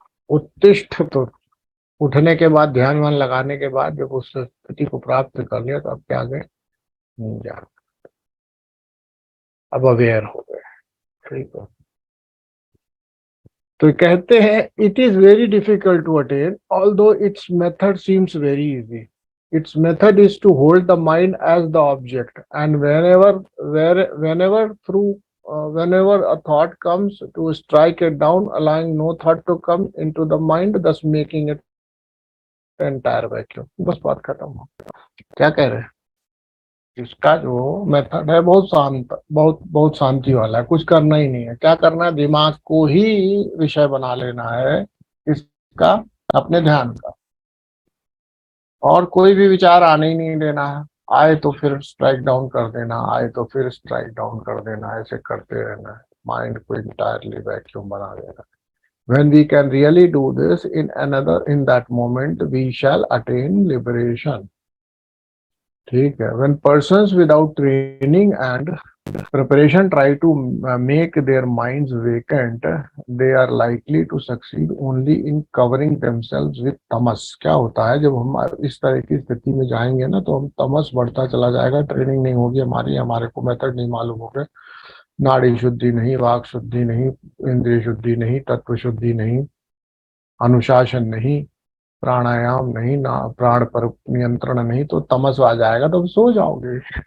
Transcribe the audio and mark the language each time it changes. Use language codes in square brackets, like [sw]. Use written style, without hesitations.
[hi] उत्तिष्ठ, तो उठने के बाद, ध्यान वान लगाने के बाद जब उस स्थिति को प्राप्त कर लिया तो अब क्या आ गए? जाग, अब अवेयर हो गए। ठीक है, तो कहते हैं [en] It is very difficult to attain although its method seems very easy. its method is to hold the mind as the object, and whenever through whenever a thought comes, to strike it down, allowing no thought to come into the mind, thus making it entire vacuum। [hi] बस बात खत्म हो। क्या कह रहे हैं? इसका जो मेथड है बहुत शांत, बहुत बहुत शांति वाला है। कुछ करना ही नहीं है। क्या करना है? दिमाग को ही विषय बना लेना है इसका, अपने ध्यान का, और कोई भी विचार आने ही नहीं देना है। आए तो फिर स्ट्राइक डाउन कर देना, आए तो फिर स्ट्राइक डाउन कर देना, ऐसे करते रहना है। माइंड को इंटायरली वैक्यूम बना देना। [en] When we can really do this in that moment, we shall attain liberation। [hi] ठीक है, [en] when persons without training and preparation try to make their minds vacant, they are likely to succeed only in covering themselves with tamas. [hi] क्या होता है, जब हम इस तरह की स्थिति में जाएंगे ना, तो हम तमस बढ़ता चला जाएगा, ट्रेनिंग नहीं होगी हमारी, हमारे को मेथड नहीं मालूम होगा, नाड़ी शुद्धि नहीं, वाक शुद्धि नहीं, इंद्रिय शुद्धि नहीं, तत्व शुद्धि नहीं, अनुशासन नहीं, प्राणायाम नहीं, ना प्राण पर नियंत्रण नहीं, तो तमस आ जाएगा, तो सो जाओगे।